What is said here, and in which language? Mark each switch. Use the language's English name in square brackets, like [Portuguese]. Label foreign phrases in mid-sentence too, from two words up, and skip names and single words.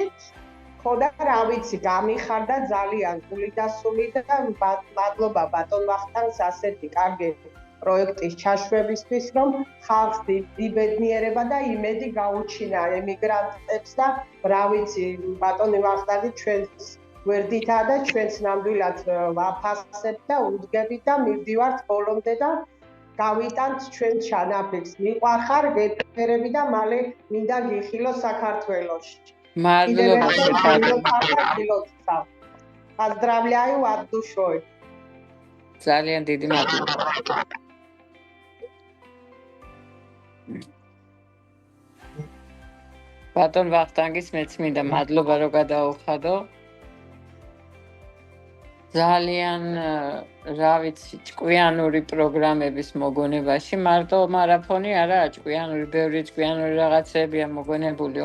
[Georgian] ხო და რა ვიცი, გამიხარდა ძალიან გული და სული და მადლობა ბატონ ვახტანგს ასეთი კარგი პროექტის ჩაშვებისთვის, რომ ხალხს დიდი ბედნიერება და იმედი გაუჩინა ემიგრანტებს და რა ვიცი, ბატონი ვახტანგი ჩვენს გვერდითაა და ჩვენს ნამდვილად ვაფასებთ და უდგებით და მივდივართ ბოლომდე და გავიტანთ ჩვენ ჩანაფიქს. მიყვარხარ გეთერები და მალე მინდა გიხილო საქართველოში. მადლობა [Russian] Поздравляю от душой. [Georgian] ძალიან დიდი მადლობა. ბატონ ვახტანგის მეც მინდა მადლობა რომ გადაუხადო. ძალიან რა ვიცი, ჭკვიანური პროგრამების მოგონებაში, მარტო მარაფონი არა, ჭკვიანური რაღაცებია მოგონებული